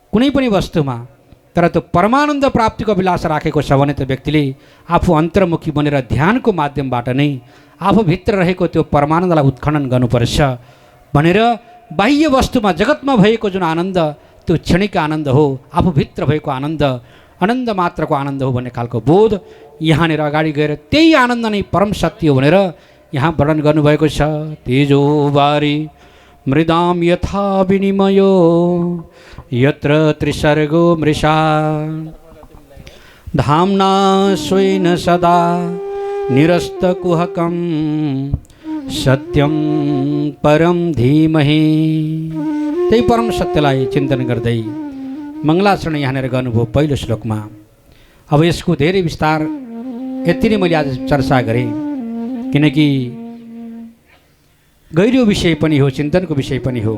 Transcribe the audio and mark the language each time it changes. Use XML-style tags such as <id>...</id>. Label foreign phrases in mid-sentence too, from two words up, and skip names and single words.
<ne>कुनै पनि वस्तुमा तर त्यो परमानन्द प्राप्तिको अभिलाषा राखेको छ भने त्यो व्यक्तिले आफू अन्तर्मुखी बनेर ध्यानको माध्यमबाट नै आफूभित्र रहेको त्यो परमानन्दलाई उत्खनन गर्नुपर्छ भनेर बाह्य वस्तुमा जगतमा भएको जुन आनन्द त्यो क्षणिक आनन्द हो, आफूभित्र भएको आनन्द आनन्द मात्रको आनन्द हो भन्ने खालको बोध यहाँनिर अगाडि गएर त्यही आनन्द नै परम सत्य हो भनेर यहाँ वर्णन गर्नुभएको छ।</ne> <sa>तेजो बारी मृदाम यथा विनिमयो यत्र त्रिसर्गो मृषा धाम्ना स्वेन सदा निरस्तकुहकं सत्यं परम धीमहि।</sa> <ne>त्यही परम सत्यलाई चिन्तन गर्दै मङ्गलाचरण यहाँनिर गर्नुभयो पहिलो श्लोकमा। अब यसको धेरै विस्तार यति नै मैले आज चर्चा गरेँ, किनकि गहिरो विषय पनि हो, चिन्तनको विषय पनि हो।</ne>